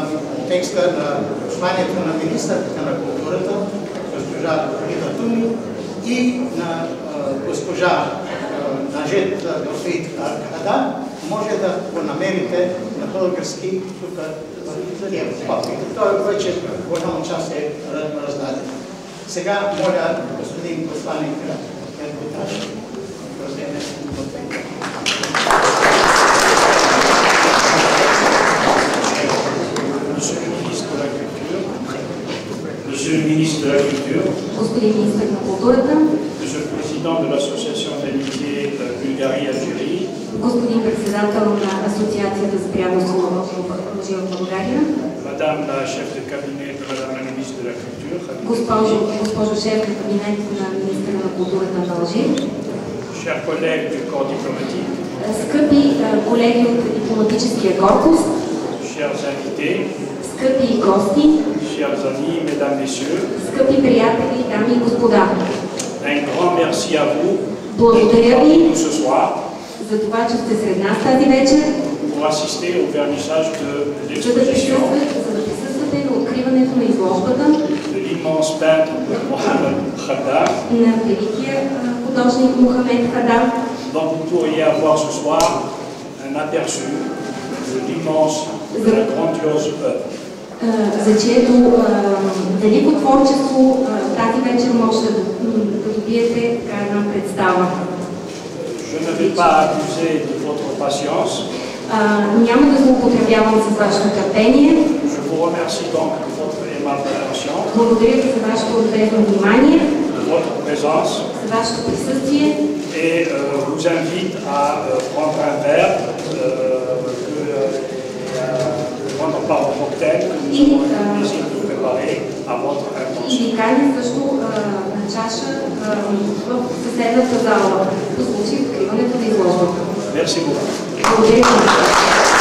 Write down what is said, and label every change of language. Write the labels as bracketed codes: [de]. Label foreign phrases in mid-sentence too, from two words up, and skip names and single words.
[bg] текста на посланието на министърката на културата, госпожа Фарида Томи, и на госпожа Нажет Гафрит Хадда, може да го намерите на български тук в тия папки. Той вече голяма част е раздаден. Сега моля господин посланик Ермитаж да вземе думата. [fr] Monsieur le ministre de la Culture, [bg] господин министър на културата, [fr] Monsieur le président de l'association d'amitié Bulgarie-Algérie, [bg] господин председател на Асоциацията за приятелство в Алжир в България, [fr] Madame la chef de cabinet de Madame la ministre de la Culture, [bg] госпожо шеф на кабинет на министъра на културата на Алжир, [fr] chers collègues du corps diplomatique, [bg] скъпи колеги от дипломатическия корпус, [fr] chers invités, [bg] скъпи гости, [fr] chers amis, mesdames, messieurs, [bg] скъпи приятели, дами и господа. [fr] un grand merci à vous [bg] Благодаря ви [fr] d'être ce soir [bg] за това, че сте сред нас тази вечер, [fr] pour assister au vernissage de [bg] за да [fr] l'exposition [bg] присъствате на откриването на изложбата [fr] de l'immense peintre Mohamed Khadda, [bg] на великия художник Мохамед Хада, [fr] dont vous pourriez avoir ce soir un aperçu de l'immense, de la grandiose œuvre. [bg] за чието велико творчество тази вечер може да добиете така една представа. [fr] Je ne vais pas abuser de votre patience. [bg] Няма да злоупотребявам с вашето търпение. [fr] Je vous remercie donc de votre aimable attention, [bg] Благодаря ви за вашето отделно внимание, [fr] de votre présence [bg] за вашето присъствие [fr] et vous invite à prendre un verre, prendre part au cocktail que nous avons le plaisir de préparer à votre [bg] и [fr] intention. [bg] ви каня също на чаша в съседната зала по случай откриването на изложбата. [fr] Merci beaucoup. [bg] Благодаря ви.